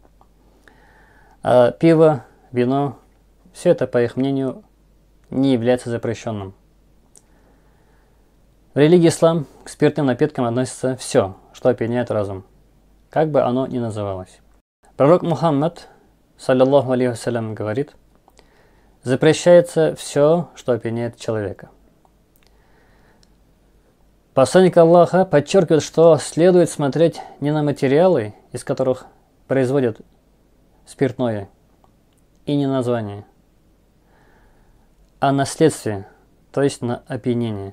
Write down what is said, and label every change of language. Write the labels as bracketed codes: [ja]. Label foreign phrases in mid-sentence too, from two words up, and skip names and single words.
[ru] А пиво, вино, все это, по их мнению, не является запрещенным. В религии ислам к спиртным напиткам относится все, что опьяняет разум, как бы оно ни называлось. [ar] Пророк Мухаммад, صلى الله عليه وسلم, [ru] говорит: запрещается все, что опьяняет человека. Посланник Аллаха подчеркивает, что следует смотреть не на материалы, из которых производят спиртное, и не на название, а на следствие, то есть на опьянение.